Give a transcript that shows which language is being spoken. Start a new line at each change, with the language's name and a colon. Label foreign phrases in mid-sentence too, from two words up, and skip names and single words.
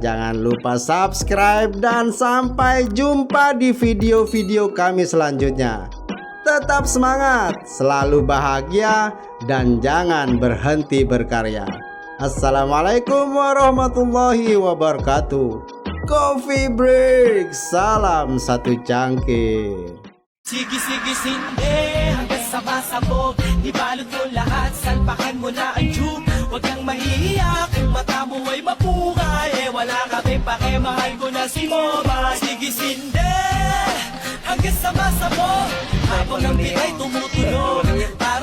Indonesian: Jangan lupa subscribe dan sampai jumpa di video-video kami selanjutnya. Tetap semangat, selalu bahagia, dan jangan berhenti berkarya.
Arabic: السلام عليكم ورحمة الله وبركاته.
Indonesian: Coffee break, salam satu cangkir.
Filipino: Sige sinde hanggang sabasabog Ibalot mo lahat, salpakan mo na ang tube Huwag kang mahihiya kung mata mo ay mapungay Wala ka pake, mahal ko na si Moba Sige sinde hanggang sabasabog Habang ang bigay tumutunog